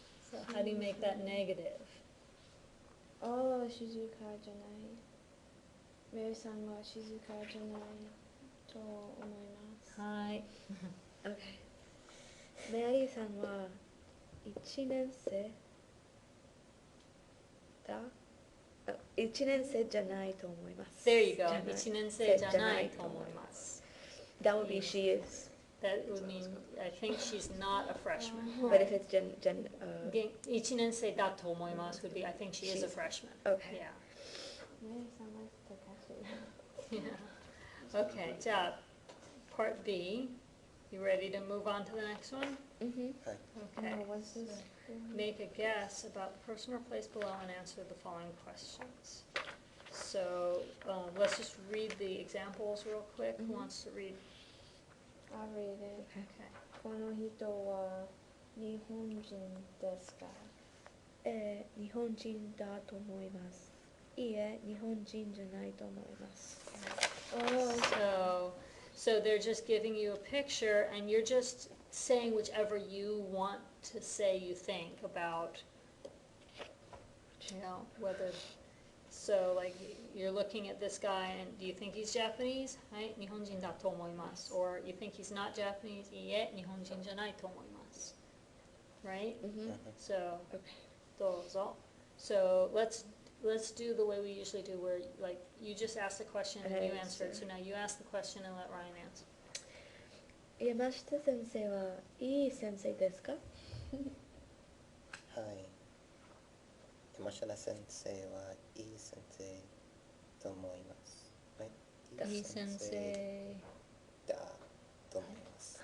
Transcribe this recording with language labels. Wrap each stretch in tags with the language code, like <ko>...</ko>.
<en>So how do you make that negative?</en> <ja>Oh, 静かじゃない。メリーさんは静かじゃないと思います。はい。</ja> <en>Okay.</en> <ja>メアリーさんは1年生だ。 1年生じゃないと思います。</ja> <en>There you go.</en> <ja>じゃない。 1年生じゃないと思います。</ja> <en>That would be she is. That would mean, I think she's not a freshman. But if it's</en> <ja>1年生だと思います</ja> <en>would be, I think she is a freshman. Okay. Yeah.</en> <ja>メリーさんは高い。</ja> <en>Yeah. Okay, じゃあ part B. You ready to move on to the next one? Mhm. Okay. No, what's this? Make a guess about the person or place below and answer the following questions. So let's just read the examples real quick. Who Mhm. wants to read? I'll read it. Okay.</en> <ja>この人は日本人ですか？日本人だと思います。いいえ、日本人じゃないと思います。</ja> <en>Oh, So they're just giving you a picture, and you're just saying whichever you want to say you think about, you know, whether, so like you're looking at this guy and do you think he's Japanese?</en> <ja>はい、日本人だと思います。</ja> <en>Or you think he's not Japanese?</en> <ja>いいえ、日本人じゃないと思います。</ja> <en>Right? Mhm. So, Okay.</en> <ja>どうぞ.</ja> <en>So let's do the way we usually do, where like you just ask the question and you answer it. So now you ask the question and let Ryan answer.</en> <ja>山下先生はいい先生ですか？はい。山下先生はいい先生と思います。はい。いい先生だと思います。</ja>